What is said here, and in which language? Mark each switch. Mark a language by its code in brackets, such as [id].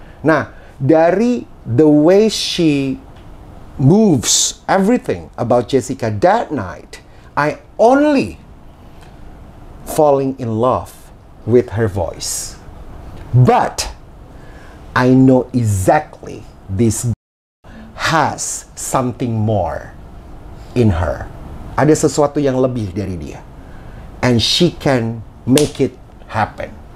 [en] Nah, dari the way she moves, everything about Jessica that night, I only falling in love with her voice. But I know exactly this has something more in her. [id] Ada sesuatu yang lebih dari dia. [en] And she can make it happen.